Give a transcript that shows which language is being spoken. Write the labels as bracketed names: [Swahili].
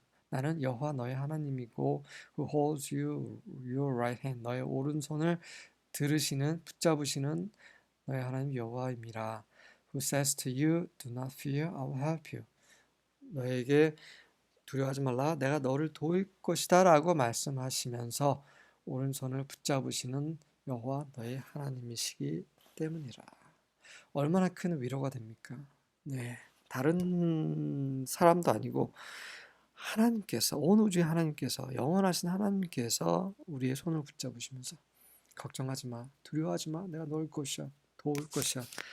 [Korean] 나는 여호와 너의 하나님이고 [English] who holds your right hand. [Korean] 너의 오른손을 붙잡으시는 너의 하나님 여호와임이라. [English] Who says to you, do not fear, I will help you. [Korean] 너에게 두려워하지 말라, 내가 너를 도울 것이다 라고 말씀하시면서 오른손을 붙잡으시는 여호와 너의 하나님이시기 때문이라. 얼마나 큰 위로가 됩니까? 네, 다른 사람도 아니고 하나님께서, 온 우주의 하나님께서, 영원하신 하나님께서 우리의 손을 붙잡으시면서 걱정하지 마, 두려워하지 마, 내가 너를 도울 것이야.